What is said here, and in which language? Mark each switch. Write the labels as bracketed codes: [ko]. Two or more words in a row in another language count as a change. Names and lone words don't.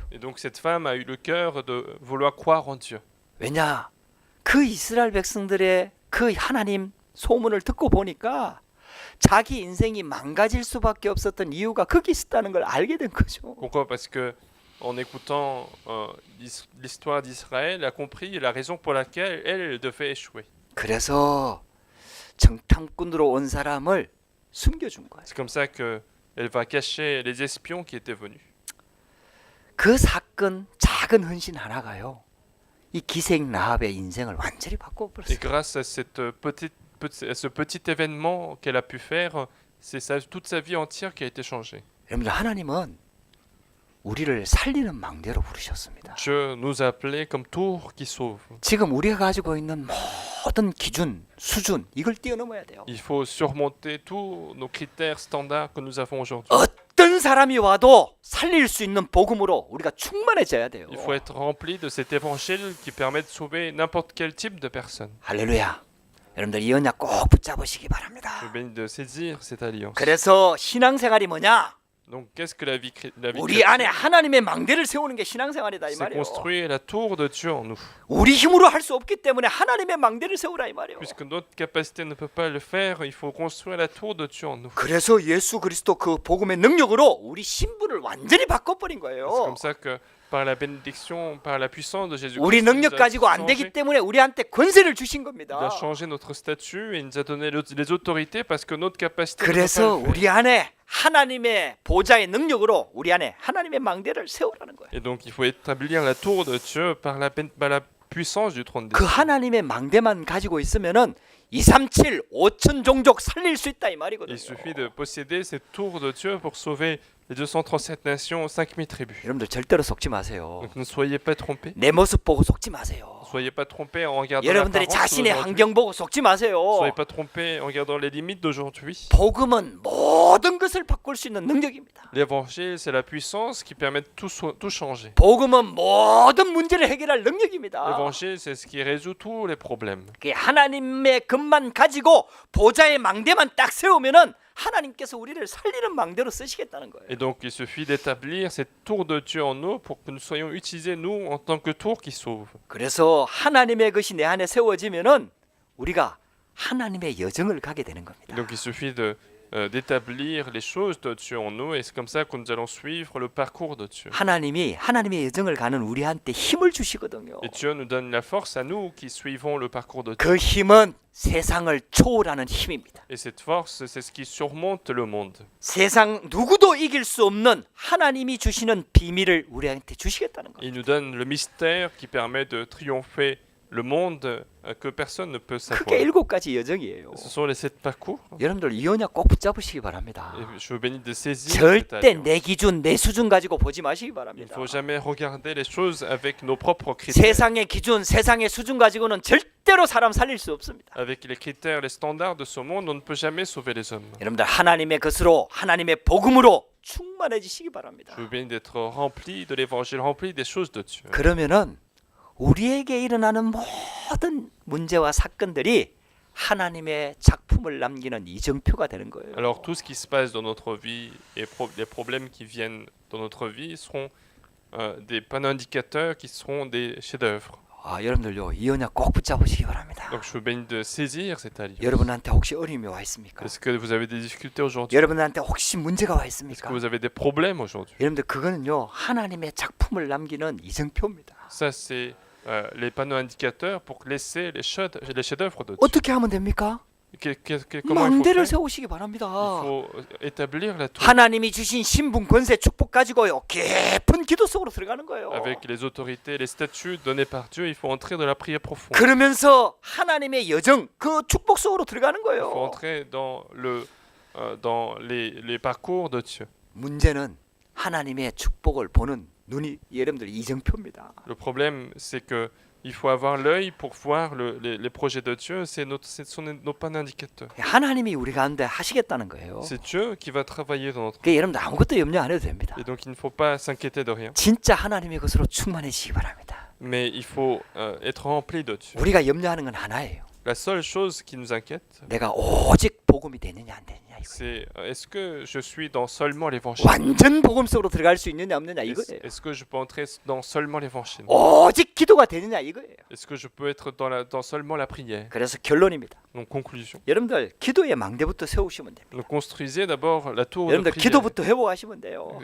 [fr] Et donc cette femme a eu le cœur de vouloir croire en Dieu. [ko] 왜냐? 그 이스라엘 백성들의 그 하나님 소문을 듣고 보니까 자기 인생이 망가질 수밖에 없었던 이유가 거기 있었다는 걸 알게 된 거죠. [fr] Pourquoi? Parce que en écoutant l'histoire d'Israël, elle a compris la raison pour laquelle elle devait échouer. [ko] 그래서 정탐꾼으로 온 사람을 숨겨준 거예요. [fr] C'est comme ça qu'elle va cacher les espions qui étaient venus. [ko] 그 사건 작은 헌신 하나가요. 이 기생 라합의 인생을 완전히 [fr] Et [ko] 바꿔버렸어요. [fr] grâce à ce petit événement qu'elle a pu faire, c'est toute sa vie entière qui a été changée. [ko] 여러분들 하나님은 우리를 살리는 망대로 부르셨습니다. [fr] Dieu nous a appelés comme tour qui sauve. [ko] 지금 우리가 가지고 있는 모든 기준, 수준 이걸 뛰어넘어야 돼요. [fr] Il faut surmonter tous nos critères standards que nous avons aujourd'hui. [ko] 어떤 사람이 와도 살릴 수 있는 복음으로 우리가 충만해져야 돼요. [fr] Il faut être rempli de cet évangile qui permet de sauver n'importe quel type de personne. [ko] 할렐루야. 여러분들 이 언약 꼭 붙잡으시기 바랍니다. [fr] Je bénis de saisir cette alliance. [ko] 그래서 신앙생활이 뭐냐? [fr] Donc qu'est-ce que la vie [ko] 우리 안에 하나님의 망대를 세우는 게 신앙생활이다 이 [fr] C'est [ko] 말이에요. [fr] construire la tour de Dieu en nous. [ko] 우리 힘으로 할 수 없기 때문에 하나님의 망대를 세우라 이 말이에요. [fr] Puisque notre capacité ne peut pas le faire, il faut construire la tour de Dieu en nous. [ko] 그래서 예수 그리스도 그 복음의 능력으로 우리 신분을 완전히 바꿔버린 [fr] C'est [ko] 거예요. [fr] comme ça que par la bénédiction, par la puissance de Jésus-Christ, [ko] 우리 능력 가지고 안 되기 때문에 우리한테 권세를 주신 [fr] il [ko] 겁니다. [fr] a changé notre statut et il nous a donné les autorités parce que notre capacité ne peut [ko] 그래서 [fr] pas le faire. [ko] 우리 안에 하나님의 보좌의 능력으로 우리 안에 하나님의 망대를 세우라는 거예요. [fr] Et donc il faut établir la tour de Dieu par la puissance du trône des [ko] 그 [fr] cieux. [ko] 하나님의 망대만 가지고 있으면은 237, 5천 종족 살릴 수 있다 이 말이거든요. [fr] Il suffit de posséder cette tour de Dieu pour sauver les 237 nations, 5000 tribus. [ko] 여러분들 절대로 속지 마세요. [fr] Donc ne soyez pas trompés. [ko] 내 모습 보고 속지 마세요. [fr] Ne soyez pas trompés en regardant [ko] 여러분들이 [fr] l'apparence [ko] 자신의 [fr] d'aujourd'hui. [ko] 환경 보고 속지 [fr] Ne [ko] 마세요. [fr] soyez pas trompés en regardant les limites d'aujourd'hui. [ko] 복음은 모든 것을 바꿀 수 있는 능력입니다. [fr] L'évangile, c'est la puissance qui permet de tout changer. [ko] 복음은 모든 문제를 해결할 능력입니다. [fr] L'évangile, c'est ce qui résout tous les problèmes. [ko] 하나님의 것만 가지고 보좌의 망대만 딱 세우면은 하나님께서 우리를 살리는 망대로 쓰시겠다는 거예요. [fr] Et donc il suffit d'établir cette tour de Dieu en nous pour que nous soyons utilisés, nous, en tant que tour qui sauve. [ko] 그래서 하나님의 것이 내 안에 세워지면은 우리가 하나님의 여정을 가게 되는 [fr] Et [ko] 겁니다. [fr] donc il suffit d'établir les choses de Dieu en nous et c'est comme ça que nous allons suivre le parcours de Dieu. [ko] 하나님이 하나님의 여정을 가는 우리한테 힘을 주시거든요. [fr] Et Dieu nous donne la force à nous qui suivons le parcours de Dieu. [ko] 그 힘은 세상을 초월하는 힘입니다. [fr] Et cette force, c'est ce qui surmonte le monde. [ko] 세상 누구도 이길 수 없는 하나님이 주시는 비밀을 우리한테 주시겠다는 거예요. [fr] Il nous donne le mystère qui permet de triompher le monde que personne ne peut savoir. [ko] 크게 7가지 여정이에요. [fr] Ce sont les 7 parcours. [ko] 여러분들 이 언약 꼭 붙잡으시기 바랍니다. [fr] Et je vous bénis de saisir cette [ko] 절대 [fr] alliance. [ko] 내 기준, 내 수준 가지고 보지 마시기 [fr] Il ne [ko] 바랍니다. [fr] faut jamais regarder les choses avec nos propres critères. [ko] 세상의 기준, 세상의 수준 가지고는 절대로 사람 살릴 수 없습니다. [fr] Avec les critères, les standards de ce monde, on ne peut jamais sauver les hommes. [ko] 여러분들 하나님의 것으로, 하나님의 복음으로 충만해지시기 바랍니다. [fr] Je vous bénis d'être rempli de l'évangile, rempli des choses de Dieu. [ko] 그러면은 우리에게 일어나는 모든 문제와 사건들이 하나님의 작품을 남기는 이정표가 되는 거예요. [fr] Alors tout ce qui se passe dans notre vie et les problèmes qui viennent dans notre vie seront des panneaux indicateurs qui seront des chefs-d'œuvre. [ko] 여러분들요 이 언약 꼭 붙잡으시기 바랍니다. [fr] Donc je vous bénis de saisir cette alliance. [ko] 여러분한테 혹시 어려움이 와 있습니까? [fr] Est-ce que vous avez des difficultés aujourd'hui? [ko] 여러분한테 혹시 문제가 와 [fr] Est-ce que [ko] 있습니까? [fr] vous avez des problèmes aujourd'hui? [ko] 여러분들 그거는요 하나님의 작품을 남기는 이정표입니다. [fr] Ça c'est les panneaux indicateurs pour laisser les chefs-d'œuvre de Dieu. [ko] 어떻게 하면 됩니까? [fr] Comment il faut [ko] 망대를 [fr] faire? [ko] 세우시기 바랍니다. [fr] Il faut établir la tour [ko] 하나님이 주신 신분, 권세, 축복 가지고요 깊은 기도 속으로 들어가는 거예요. [fr] avec les autorités, les statuts donnés par Dieu. Il faut entrer dans la prière profonde. [ko] 그러면서 하나님의 여정, 그 축복 속으로 들어가는 [fr] Il faut [ko] 거예요. [fr] entrer dans les parcours de Dieu. [ko] 문제는 하나님의 축복을 보는 눈이 여러분들 이정표입니다. [fr] Le problème, c'est que il faut avoir l'œil pour voir les projets de Dieu. Ce sont nos panneaux indicateurs. [ko] 하나님이 우리 가운데 하시겠다는 거예요. [fr] C'est Dieu qui va travailler dans notre [ko] 그 여러분들 아무것도 염려 안 해도 됩니다. [fr] Et donc il ne faut pas s'inquiéter de rien. [ko] 진짜 하나님의 것으로 충만해지시기 바랍니다. [fr] Mais il faut être rempli de Dieu. [ko] 우리가 염려하는 건 하나예요. [fr] La seule chose qui nous inquiète, [ko] 내가 오직 복음이 되느냐 안 되느냐 이거예요. [fr] c'est est-ce que je suis dans seulement l'évangile? [ko] 완전 복음 속으로 들어갈 수 있느냐 없느냐 이거예요. [fr] Est-ce que je peux entrer dans seulement l'évangile? [ko] 오직 기도가 되느냐 이거예요. [fr] Est-ce que je peux être dans seulement la prière? [ko] 그래서 결론입니다. [fr] Donc conclusion. [ko] 여러분들 기도의 망대부터 세우시면 됩니다. [fr] Donc construisez d'abord la tour de [ko] 여러분들 [fr] prière. [ko] 기도부터 회복하시면 돼요.